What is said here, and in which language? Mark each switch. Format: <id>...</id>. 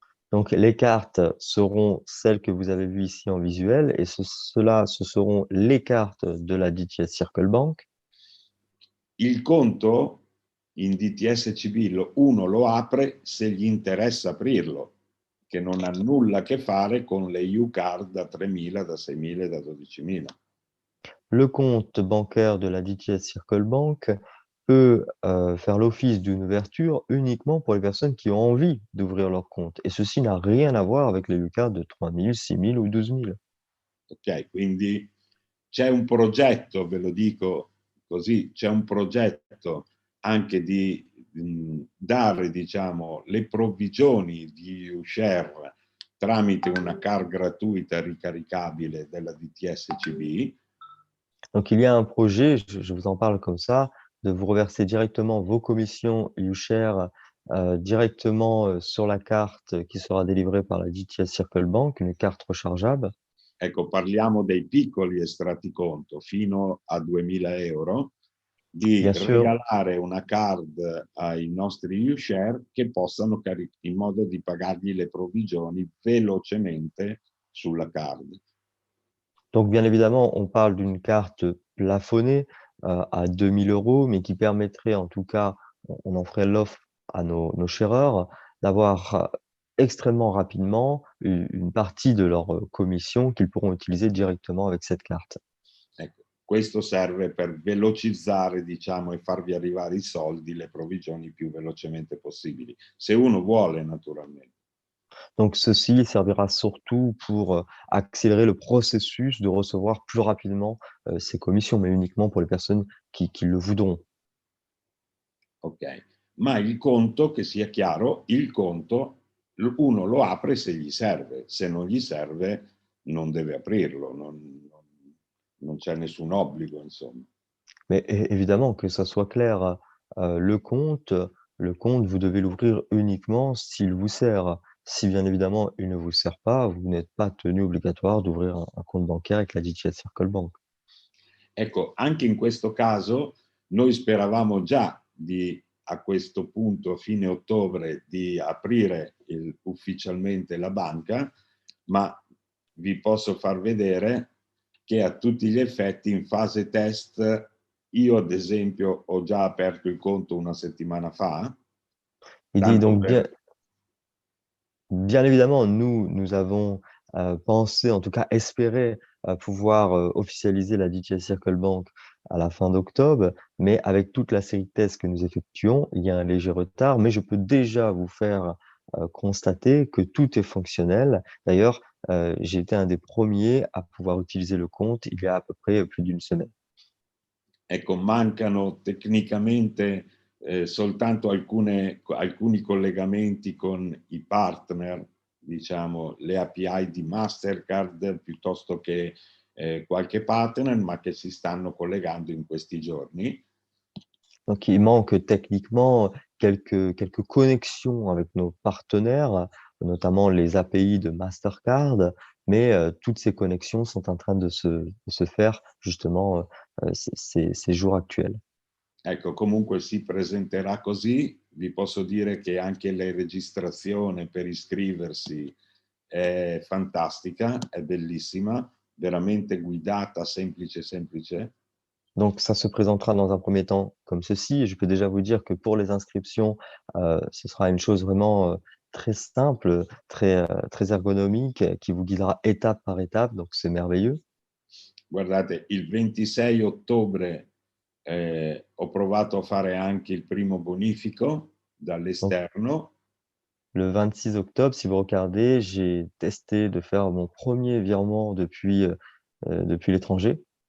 <fr>Donc les cartes seront celles que vous avez vues ici en visuel et ce seront les cartes de la DTS Circle Bank.</fr> <it>Il conto in DTS-CB uno lo apre se gli interessa aprirlo, che non ha nulla a che fare con le U-Card da 3.000, da 6.000 e da 12.000.</it> <fr>Le compte bancaire de la DTS Circle Bank peut faire l'office d'une ouverture uniquement pour les personnes qui ont envie d'ouvrir leur compte. Et ceci n'a rien à voir avec les UCAD de 3 000, 6 000 ou 12 000.</fr> <it>Ok, quindi c'è un progetto, ve lo dico così, c'è un progetto anche di dare, diciamo, le provvigioni di UShare tramite una card gratuita ricaricabile della DTS-CB.</it> <fr>Donc il y a un projet, je vous en parle comme ça, de vous reverser directement vos commissions UShare directement sur la carte qui sera délivrée par la DTS Circle Bank, une carte rechargeable.</fr> <it>Ecco, parliamo dei piccoli estratti conto fino a 2.000 euro, di</it> <fr>Bien sûr,</fr> <it>regalare una card ai nostri UShare che possano in modo di pagargli le provvigioni velocemente sulla card.</it> <fr>donc bien évidemment, on parle d'une carte plafonnée à 2 000 €, mais qui permettrait en tout cas, on en ferait l'offre à nos sharers, d'avoir extrêmement rapidement une partie de leur commission qu'ils pourront utiliser directement avec cette carte.</fr> <it>Ecco, questo serve per velocizzare, diciamo, e farvi arrivare i soldi, le provvigioni più velocemente possibili, se uno vuole naturalmente.</it> <fr>Donc ceci servira surtout pour accélérer le processus de recevoir plus rapidement ces commissions, mais uniquement pour les personnes qui le voudront.</fr> <it>Ok, ma il conto, che sia chiaro, il conto uno lo apre se gli serve, se non gli serve non deve aprirlo, non c'è nessun obbligo, insomma.</it> <fr>Mais évidemment, que ça soit clair, le compte, vous devez l'ouvrir uniquement s'il vous sert. Si bien évidemment il ne vous sert pas, vous n'êtes pas tenu obligatoire d'ouvrir un compte bancaire avec la DTS Circle Bank.</fr> <it>Ecco, anche in questo caso noi speravamo già di, a questo punto, fine ottobre, di aprire ufficialmente la banca, ma vi posso far vedere che a tutti gli effetti in fase test io ad esempio ho già aperto il conto una settimana fa,</it> <fr>Il dit</fr> <it>tanto</it> <fr>donc</fr> <it>per...</it> <fr>bien évidemment, nous avons pensé, en tout cas espéré, pouvoir officialiser la DTS Circle Bank à la fin d'octobre, mais avec toute la série de tests que nous effectuons, il y a un léger retard, mais je peux déjà vous faire constater que tout est fonctionnel. D'ailleurs, j'ai été un des premiers à pouvoir utiliser le compte il y a à peu près plus d'une semaine.</fr> <it>Ecco, mancano tecnicamente soltanto alcuni collegamenti con i partner, diciamo, le API di Mastercard piuttosto che qualche partner, ma che si stanno collegando in questi giorni.</it> <fr>Donc il manque techniquement quelques connexions avec nos partenaires, notamment les API de Mastercard, mais toutes ces connexions sont en train de se faire justement ces jours actuels.</fr> <it>Ecco, comunque si presenterà così. Vi posso dire che anche la registrazione per iscriversi è fantastica, è bellissima, veramente guidata, semplice, semplice.</it> <fr>Donc ça se présentera dans un premier temps comme ceci. Et je peux déjà vous dire que pour les inscriptions, ce sera une chose vraiment très simple, très ergonomique, qui vous guidera étape par étape. Donc c'est merveilleux.</fr> <it>Guardate, il 26 ottobre ho provato a fare anche il primo bonifico</it> <fr>Donc</fr> <it>dall'esterno.</it> <fr>le 26 octobre, si vous regardez, j'ai testé de faire mon premier virement depuis l'étranger.</fr>